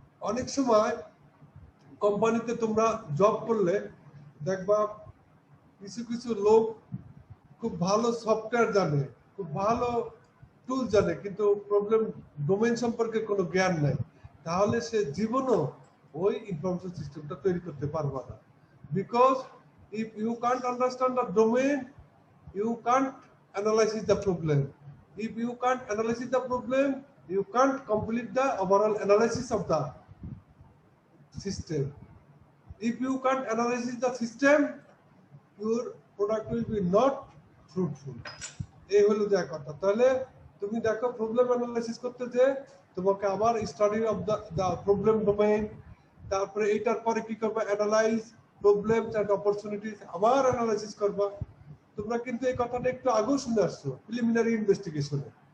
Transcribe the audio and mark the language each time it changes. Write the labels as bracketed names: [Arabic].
[Bangla] অনেক সময় কোম্পানিতে তোমরা জব করলে দেখবা কিছু কিছু লোক খুব ভালো সফটওয়্যার জানে, খুব ভালো টুল জানে, কিন্তু প্রবলেম ডোমেইন সম্পর্কে কোনো জ্ঞান নাই। তাহলে সে জীবনও ওই ইনফরমেশন সিস্টেমটা তৈরি করতে পারবে না। [English] Because if you can't understand the domain, you can't analysis the problem. If you can't analysis the problem, you can't complete the overall analysis of the system. If you can't analyze the system, your product will be not fruitful. [Bangla] এই হলো যে কথা। তাহলে তুমি দেখো problem analysis করতে যে তোমাকে আবার [English] study of the problem domain, [Bangla] তারপরে এইটার পরে কি করবে? [English] analyse problems and opportunities, [Bangla] আবার অ্যানালাইসিস করবা। তোমরা কিন্তু এই কথাটা একটু আগেও শুনে আসছো প্রিলিমিনারি ইনভেস্টিগেশনে।